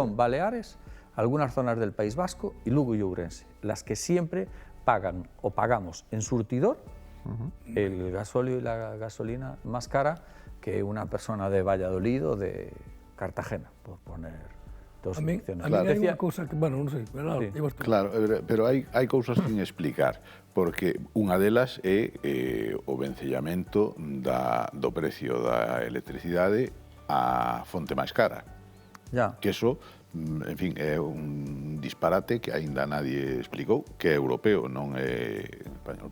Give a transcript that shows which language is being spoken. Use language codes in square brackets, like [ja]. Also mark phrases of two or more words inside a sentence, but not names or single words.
[es] son Baleares, algunas zonas del País Vasco y Lugo y Ourense, las que siempre pagan o pagamos en surtidor el gasóleo y la gasolina más cara que una persona de Valladolid o de Cartagena, por poner dos opciones. [gl] A mí hai unha cousa que, bueno, non sei, pero [es] Sí. ibas tú. [gl] Claro, pero hai cousas sin explicar, porque unha delas é o vencellamento do precio da electricidade á fonte máis cara. [es] Ya. [gl] Que eso, en fin, é un disparate que aínda nadie explicou, que é europeo, non é español.